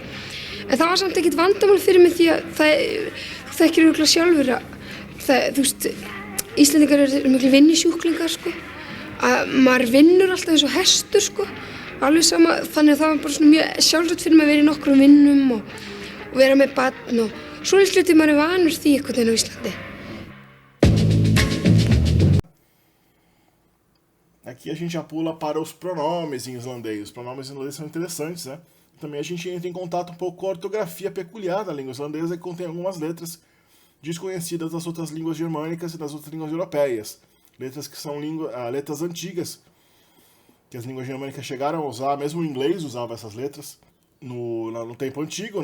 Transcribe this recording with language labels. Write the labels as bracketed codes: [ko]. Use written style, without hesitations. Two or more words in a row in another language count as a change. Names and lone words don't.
[is] En það var samt ekkert vandamál fyrir mig því að þú þekkir örugglega sjálfur að þú veist, Íslendingar eru miklu vinnusjúklingar, sko. Að maður vinnur alltaf eins og hestur, sko. Alveg sama, þannig að það var bara svona mjög sjálfsagt fyrir mig að vera í nokkrum vinnum og vera með barn og svoleiðis hluti maður vanur því einhvern veginn á Íslandi. [pt] Aqui a gente já pula para os pronomes em islandês. Os pronomes em islandês são interessantes, né? Também a gente entra em contato um pouco com a ortografia peculiar da língua islandesa, que contém algumas letras desconhecidas das outras línguas germânicas e das outras línguas europeias. Letras que são letras antigas, que as línguas germânicas chegaram a usar, mesmo o inglês usava essas letras no tempo antigo, né?